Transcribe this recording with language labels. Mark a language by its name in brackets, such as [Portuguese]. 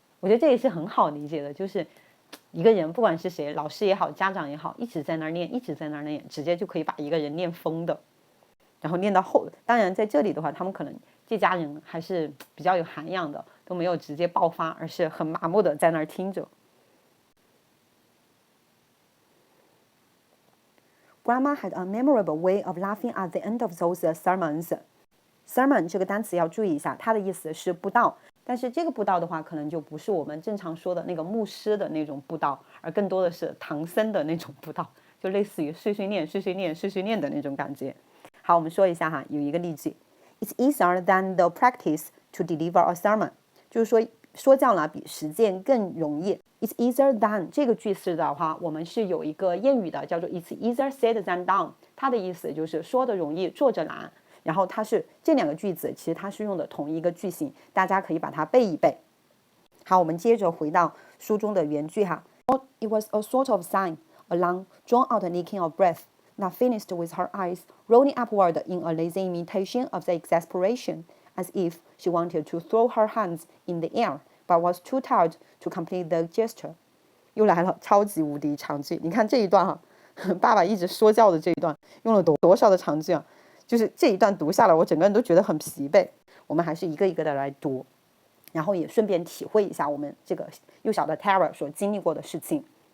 [Chinese] 我觉得这也是很好理解的，就是一个人不管是谁，老师也好，家长也好，一直在那儿念，一直在那儿念，直接就可以把一个人念疯的。然后念到后，当然在这里的话，他们可能这家人还是比较有涵养的，都没有直接爆发，而是很麻木的在那儿听着。 [English] Grandma had a memorable way of laughing at the end of those sermons. [Chinese] Sermon 这个单词要注意一下，它的意思是布道，但是这个布道的话，可能就不是我们正常说的那个牧师的那种布道，而更多的是唐僧的那种布道，就类似于碎碎念的那种感觉。好，我们说一下哈，有一个例句 ， [English] It's easier than the practice to deliver a sermon， [Chinese] 就是说说教呢比实践更容易。 It's easier than 这个句式的话，我们是有一个谚语的，叫做 [English] It's easier said than done， [Chinese] 它的意思就是说的容易，做着难。然后它是这两个句子，其实它是用的同一个句型，大家可以把它背一背。好，我们接着回到书中的原句哈。 [English] It was a sort of sign, a long, drawn-out licking of breath, that finished with her eyes rolling upward in a lazy imitation of the exasperation, as if she wanted to throw her hands in the air, but was too tired to complete the gesture。 [Chinese] 又来了，超级无敌长句！你看这一段哈，爸爸一直说教的这一段，用了多少的长句啊？就是这一段读下来，我整个人都觉得很疲惫。我们还是一个一个的来读，然后也顺便体会一下我们这个幼小的 Tara 所经历过的事情。